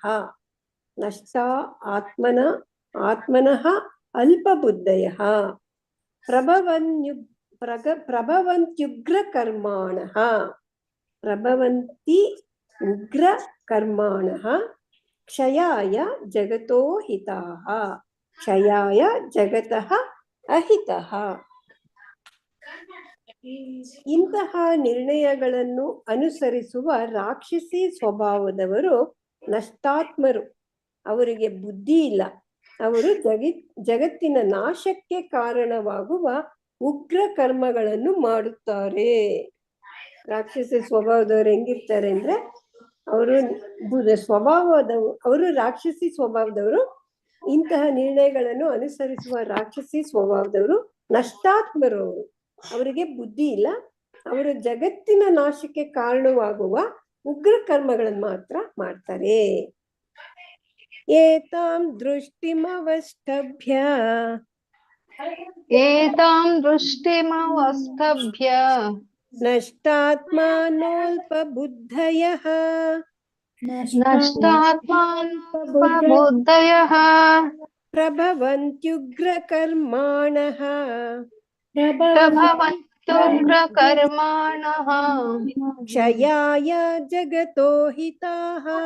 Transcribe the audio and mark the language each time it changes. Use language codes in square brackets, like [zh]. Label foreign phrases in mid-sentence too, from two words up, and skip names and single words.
[sa] ನಷ್ಟ ಆತ್ಮನಃ ಅಲ್ಪಬುದ್ಧಯಃ ಪ್ರಭವಂತ್ಯುಗ್ರ ಕರ್ಮಾಣಃ. ಪ್ರಭವಂತಿ ಉಗ್ರ ಕರ್ಮಾಣಃ ಕ್ಷಯಾಯ ಜಗತೋ ಹಿತಾಃ. ಕ್ಷಯಾಯ ಜಗತಃ ಅಹಿತಃ. [kn] ಇಂತಹ ನಿರ್ಣಯಗಳನ್ನು ಅನುಸರಿಸುವ ರಾಕ್ಷಸಿ ಸ್ವಭಾವದವರು ನಷ್ಟಾತ್ಮರು. ಅವರಿಗೆ ಬುದ್ಧಿ ಇಲ್ಲ. ಅವರು ಜಗತ್ತಿನ ನಾಶಕ್ಕೆ ಕಾರಣವಾಗುವ ಉಗ್ರ ಕರ್ಮಗಳನ್ನು ಮಾಡುತ್ತಾರೆ. ರಾಕ್ಷಸಿ ಸ್ವಭಾವದವ್ರು ಹೆಂಗಿರ್ತಾರೆ ಅಂದ್ರೆ ಅವರು ರಾಕ್ಷಸಿ ಸ್ವಭಾವದವರು. ಇಂತಹ ನಿರ್ಣಯಗಳನ್ನು ಅನುಸರಿಸುವ ರಾಕ್ಷಸಿ ಸ್ವಭಾವದವರು ನಷ್ಟಾತ್ಮರು. ಅವರು ಅವರಿಗೆ ಬುದ್ಧಿ ಇಲ್ಲ. ಅವರು ಜಗತ್ತಿನ ನಾಶಕ್ಕೆ ಕಾರಣವಾಗುವ ಉಗ್ರ ಕರ್ಮಗಳನ್ನು ಮಾತ್ರ ಮಾಡ್ತಾರೆ. [sa] ಏತಾಂ ದೃಷ್ಟಿಮವಷ್ಟಭ್ಯ ನಷ್ಟಾತ್ಮಾನೋಲ್ಪಬುದ್ಧಯಃ ಪ್ರಭವಂತ್ಯುಗ್ರಕರ್ಮಾಣಃ ಕ್ಷಯಾಯ ಜಗತೋ ಹಿತಾಃ.